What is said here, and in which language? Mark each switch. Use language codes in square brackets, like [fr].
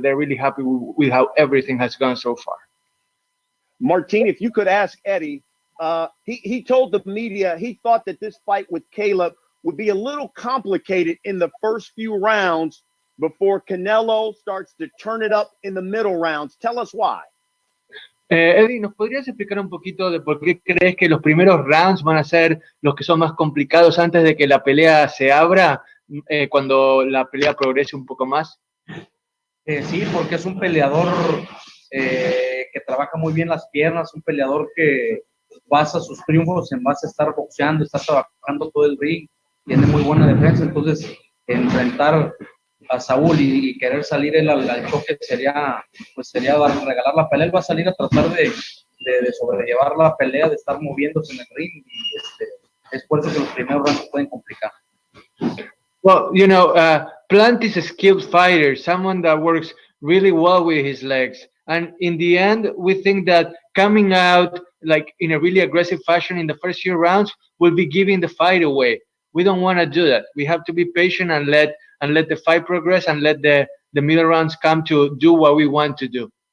[en] But they're really happy with how everything has gone so far. Martin, if you could ask Eddie, he told the media he thought that this fight with Caleb would be a little complicated in the first few rounds before Canelo starts to turn it up in the middle rounds. Tell us why. [es] Eddie, ¿nos podrías explicar un poquito de por qué crees que los primeros rounds van a ser los que son más complicados antes de que la pelea se abra, cuando la pelea progrese un poco más? Sí, porque es un peleador que trabaja muy bien las piernas, un peleador que basa sus triunfos en base a estar boxeando, está trabajando todo el ring, tiene muy buena defensa, entonces enfrentar a Saúl y querer salir él al choque sería regalar la pelea. Él va a salir a tratar de sobrellevar la pelea, de estar moviéndose en el ring, y es por eso que los primeros rounds se pueden complicar. [en] Well, Plant is a skilled fighter, someone that works really well with his legs. And in the end, we think that coming out like in a really aggressive fashion in the first few rounds will be giving the fight away. we don't want to do that. We have to be patient and let the fight progress and let the middle rounds come to do what we want to do.